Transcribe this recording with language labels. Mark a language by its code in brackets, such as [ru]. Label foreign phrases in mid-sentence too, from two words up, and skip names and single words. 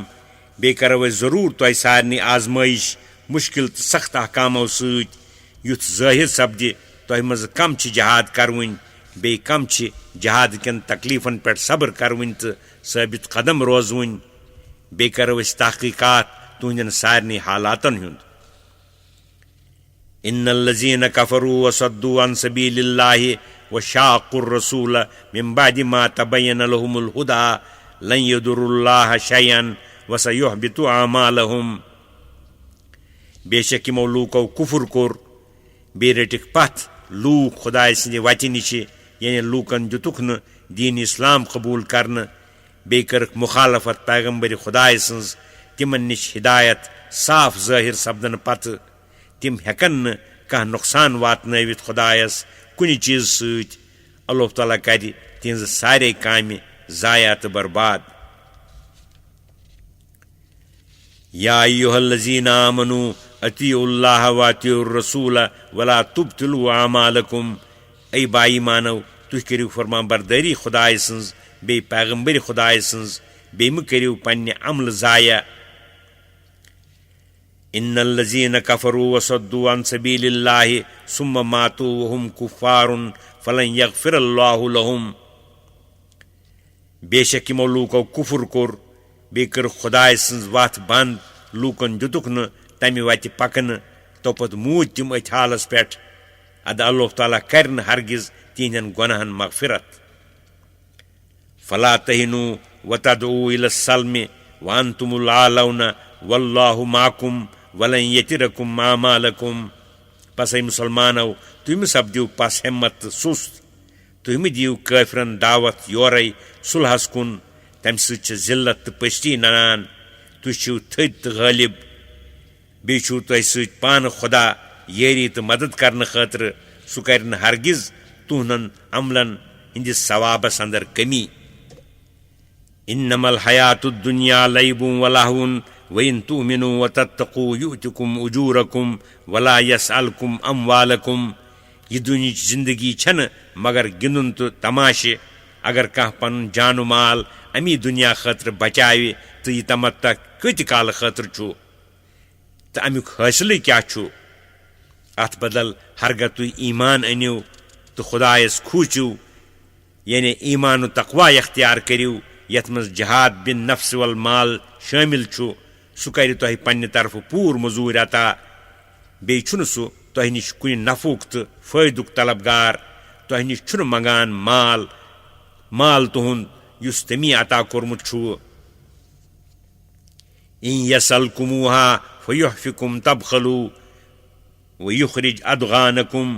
[ks] بیٚیہِ کرو أسۍ ضروٗر تۄہہِ سارنٕے آزمٲیش مُشکل تہٕ سخت احکامو سۭتۍ یُتھ ظٲہِر سپدِ تۄہہِ منٛزٕ کم چھِ جہاد کروٕنۍ بیٚیہِ کم چھِ جہاد کٮ۪ن تکلیفن پٮ۪ٹھ صبر کروٕنۍ تہٕ ثٲبت قدم روزوٕنۍ. بیٚیہِ کرو أسۍ تحقیقات تُہنٛدٮ۪ن سارنٕے حالاتن ہُنٛد. [ar] ان الذین کفروا وصدوا عن سبیل اللہ وشاقوا الرسول من بعد ما تبین لهم الہدى لن یضروا اللہ شیئا وسیحبط اعمالہم. [ks] بے شک یِمو لوٗکو کُفُر کوٚر بیٚیہِ رٔٹِکھ پتھ لوٗکھ خۄداے سٕنٛدِ وتہِ نِشہِ یعنی لوٗکن دِتُکھ نہٕ دیٖن اسلام قبوٗل کرنہٕ. بیٚیہِ کٔرٕکھ مُخالفت پیغمبرِ خۄداے سٕنٛز. تِمن نِش ہدایت صاف ظٲہِر سپدنہٕ پتہٕ تِم ہٮ۪کن نہٕ کانٛہہ نۄقصان واتنٲوِتھ خۄدایس کُنہِ چیٖزٕ سۭتۍ. اللہ تعالیٰ کرِ تِہنٛزٕ سارے کامہِ ضایع تہٕ برباد. [ar] یا ایُہا الذین آمنوا اطیعوا اللہ واطیعوا الرسول ولا تبطلوا اعمالکم. [ks] اے با ایمانو تُہۍ کٔرِو فرمان بردٲری خۄداے سٕنٛز بیٚیہِ پیغمبرِ خۄداے سٕنٛز. بیٚیہِ مہٕ کٔرِو پننہِ عملہٕ ضایع. [ar] ان الذین کفروا وصدوا عن سبیل اللہ ثم ماتوا وهم کفار فلن یغفر اللہ لهم. [ks] بے شک یِمو لوٗکو کُفُر کوٚر بیٚیہِ کٔرٕکھ خۄداے سٕنٛز وتھ بنٛد. لوٗکن دِتُکھ نہٕ تمہِ وتہِ پکنہٕ توپت موٗدۍ تِم أتھۍ حالس پٮ۪ٹھ. ادٕ اللہ تعالیٰ کرِ نہٕ ہرگز تِہنٛدٮ۪ن گۄناہن مغفرت. [ar] فلا تہنوا وتدعوا الى السلم وانتم الاعلون واللہ معکم ولن یترکم اعمالکم. [ks] پس اے مُسلمانو تُہۍ مہٕ سپدِو پس ہٮ۪مت تہٕ سُست. تُہۍ مہٕ دِیِو کٲفرن دعوت یورے صلحس کُن. تمہِ سۭتۍ چھِ ذلت تہٕ پٔستی ننان. تُہۍ چھِو تھٔدۍ تہٕ غٲلب. بیٚیہِ چھُو تۄہہِ سۭتۍ پانہٕ خۄدا یٲری تہٕ مدد کرنہٕ خٲطرٕ. سُہ کرِ نہٕ ہرگز تُہنٛدٮ۪ن عملن ہٕنٛدِس ثوابس اندر کٔمی. [ar] انما الحیات الدنیا لعب ولہو وان تؤمنوا وتتقوا یؤتکم اجورکم ولا یسألکم اموالکم. [ks] یہِ دُنیہٕچ زندگی چھنہٕ مگر گِنٛدُن تہٕ تماشہٕ. اگر کانٛہہ پنُن جان و مال امی دُنیا خٲطرٕ بچاوِ تہٕ یہِ تمتع کۭتہِ کالہٕ خٲطرٕ چھُ تہٕ امیُک حٲصلٕے کیٛاہ چھُ؟ اتھ بدل ہرگاہ تُہۍ ایمان أنِو تہٕ خۄدایس کھوٗژِو یعنی ایمان و تقوا اختیار کٔرِو یتھ منٛز جہاد [ar] بن نفس والمال [ks] شٲمِل چھُ. سُہ کرِ تۄہہِ پننہِ طرفہٕ پوٗرٕ مٔزوٗرۍ عطا. بیٚیہِ چھُنہٕ سُہ تۄہہِ نِش کُنہِ نفعُک تہٕ فٲیدُک طلبگار. تۄہہِ نِش چھُنہٕ منگان مال تُہُنٛد یُس تٔمی عطا کوٚرمُت چھُو. [ar] ان یسألکموہا فیحفکم تبخلوا ویخرج ادغانکم.